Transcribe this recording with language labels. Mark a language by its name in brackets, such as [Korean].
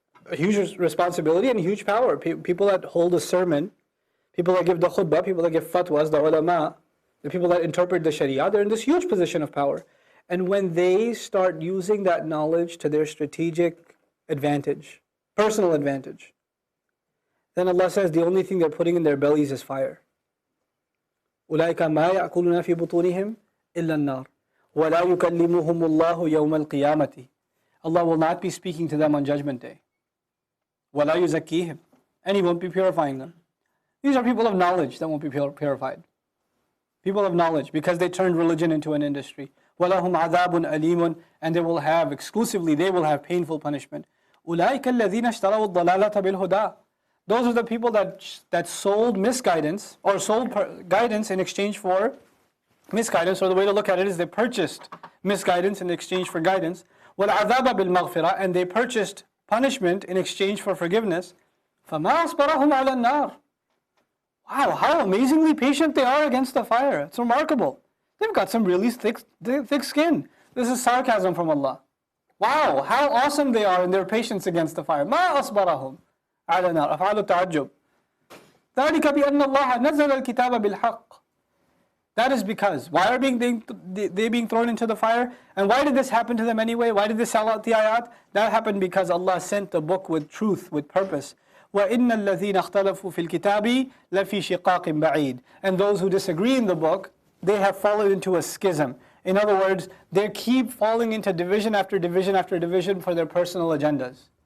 [English] A huge responsibility and huge power. People that hold a sermon, people that give the khutbah, people that give fatwas, the ulama, the people that interpret the sharia, they're in this huge position of power. And when they start using that knowledge to their strategic advantage, personal advantage, then Allah says the only thing they're putting in their bellies is fire. [Arabic] أُولَٰئِكَ مَا يَأْكُلُونَ فِي بُطُونِهِمْ إِلَّا النَّارِ وَلَا يُكَلِّمُهُمُ اللَّهُ يَوْمَ الْقِيَامَةِ [English] Allah will not be speaking to them on Judgment Day. [Arabic] وَلَا يُزَكِّيهِمْ [English] And He won't be purifying them. These are people of knowledge that won't be purified. People of knowledge, because they turned religion into an industry. [Arabic] وَلَهُمْ عَذَابٌ أَلِيمٌ [English] And they will have painful punishment. [Arabic] أُولَٰئِكَ الَّذِينَ اشْتَرَوُا الضَّلَالَةَ بِالْهُدَىٰ [English] Those are the people that sold misguidance, or sold guidance in exchange for misguidance, or the way to look at it is they purchased misguidance in exchange for guidance. [Arabic] وَالْعَذَابَ بِالْمَغْفِرَةِ [English] And they purchased punishment in exchange for forgiveness. [Arabic] فَمَا أَصْبَرَهُمْ عَلَى النَّارِ [English] Wow, how amazingly patient they are against the fire. It's remarkable. They've got some really thick skin. This is sarcasm from Allah. Wow, how awesome they are in their patience against the fire. [Arabic] مَا أَصْبَرَهُمْ عَلَى النَّارِ أَفْعَالُ التَّعَجُّبِ ذَلِكَ بِأَنَّ اللَّهَ نَزَّلَ الْكِتَابَ بِالْحَقِّ [English] That is because, why are they being thrown into the fire? And why did this happen to them anyway? Why did they sell out the ayat? That happened because Allah sent the book with truth, with purpose. [Arabic] وَإِنَّ الَّذِينَ اخْتَلَفُوا فِي الْكِتَابِ لَفِي شِقَاقٍ بَعِيدٍ [English] And those who disagree in the book, they have fallen into a schism. In other words, they keep falling into division after division after division for their personal agendas.